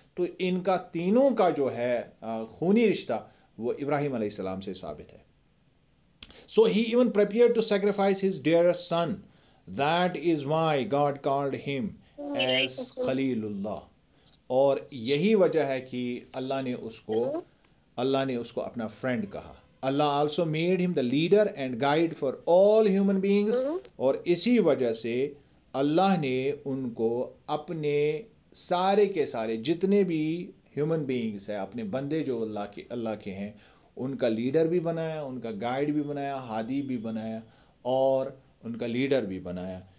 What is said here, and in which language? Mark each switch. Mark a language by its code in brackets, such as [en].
[ur] تو ان کا تینوں کا جو ہے خونی رشتہ وہ ابراہیم علیہ السلام سے ثابت ہے. [en] So he even prepared to sacrifice his dearest son. That is why God called him as Khalilullah. [ur] اور یہی وجہ ہے کہ اللہ نے اس کو اپنا فرینڈ کہا. [en] Allah also made him the leader and guide for all human beings. [ur] اور اسی وجہ سے اللہ نے ان کو اپنے سارے کے سارے جتنے بھی ہیومن بینگز ہیں، اپنے بندے جو اللہ کے ہیں، ان کا لیڈر بھی بنایا، ان کا گائیڈ بھی بنایا، ہادی بھی بنایا، اور ان کا لیڈر بھی بنایا.